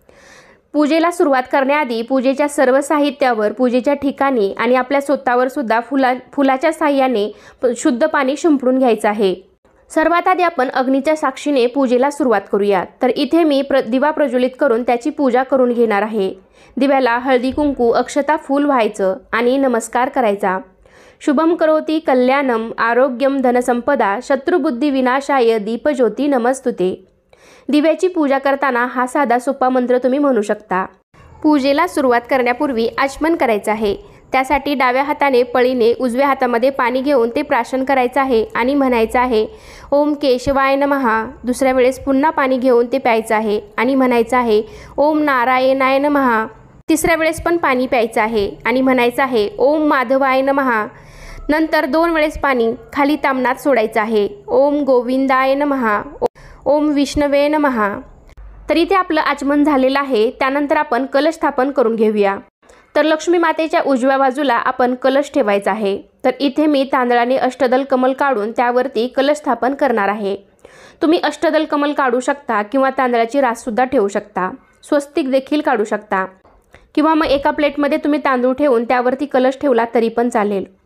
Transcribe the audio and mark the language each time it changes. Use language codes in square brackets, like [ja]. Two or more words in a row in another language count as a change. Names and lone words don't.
[mr] पूजेला सुरुवात करण्याआधी पूजेच्या सर्व साहित्यावर, पूजेच्या ठिकाणी आणि आपल्या स्वतःवर सुद्धा फुलाच्या साह्याने शुद्ध पाणी शिंपडून घ्यायचं आहे। सर्वात आधी आपण अग्नीच्या साक्षीने पूजेला सुरुवात करूया। तर इथे मी दिवा प्रज्वलित करून त्याची पूजा करून घेणार आहे। दिव्याला हळदी कुंकू, अक्षता, फूल व्हायचं आणि नमस्कार करायचा। [sa] शुभम करोति कल्याणम आरोग्यम धनसंपदा शत्रुबुद्धी विनाशाय दीपज्योती नमस्तुते। [mr] दिव्याची पूजा करताना हा साधा सोपा मंत्र तुम्ही म्हणू शकता। पूजेला सुरुवात करण्यापूर्वी आचमन करायचं आहे। त्यासाठी डाव्या हाताने पळीने उजव्या हातामध्ये पाणी घेऊन ते प्राशन करायचं आहे आणि म्हणायचं आहे [sa] ओम केशवाय नमः। [mr] दुसऱ्या वेळेस पुन्हा पाणी घेऊन ते प्यायचं आहे आणि म्हणायचं आहे [sa] ओम नारायणाय नमः। [mr] तिसऱ्या वेळेस पण पाणी प्यायचं आहे आणि म्हणायचं आहे [sa] ओम माधवाय नमः। [mr] नंतर 2 वेळेस पाणी खाली तामनात सोडायचं आहे। [sa] ओम गोविंदाय नमः, ओम विष्णवे नमः। [mr] तर इथे आपलं आचमन झालेलं आहे। त्यानंतर आपण कलश स्थापन करून घेऊया। तर लक्ष्मी मातेच्या उजव्या बाजूला आपण कलश ठेवायचा आहे। तर इथे मी तांदळाने अष्टदल कमल काढून त्यावरती कलश स्थापन करणार आहे। तुम्ही अष्टदल कमल काढू शकता किंवा तांदळाची रास सुद्धा ठेवू शकता, स्वस्तिक देखील काढू शकता, किंवा मग एका प्लेटमध्ये तुम्ही तांदूळ ठेवून त्यावरती कलश ठेवला तरी पण चालेल।